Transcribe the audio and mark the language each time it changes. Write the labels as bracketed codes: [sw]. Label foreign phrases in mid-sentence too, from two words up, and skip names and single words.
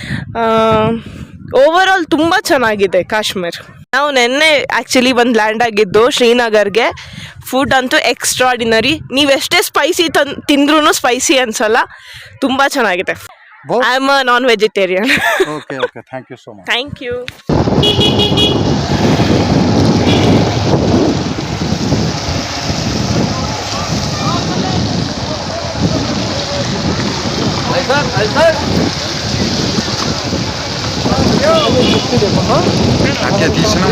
[en] over all [kn] ತುಂಬ ಚೆನ್ನಾಗಿದೆ ಕಾಶ್ಮೀರ್. ನಾವು ನೆನ್ನೆ ಆ್ಯಕ್ಚುಲಿ ಒಂದು ಲ್ಯಾಂಡ್ ಆಗಿದ್ದು ಶ್ರೀನಗರ್ಗೆ. ಫುಡ್ ಅಂತೂ ಎಕ್ಸ್ಟ್ರಾಡಿನರಿ. ನೀವು ಎಷ್ಟೇ ಸ್ಪೈಸಿ ತಿಂದ್ರೂ ಸ್ಪೈಸಿ ಅನ್ಸಲ್ಲ, ತುಂಬ ಚೆನ್ನಾಗಿದೆ. [en] I am a non vegetarian. ಓಕೆ, thank you so much. thank you. [pt] Aqui é disso, não?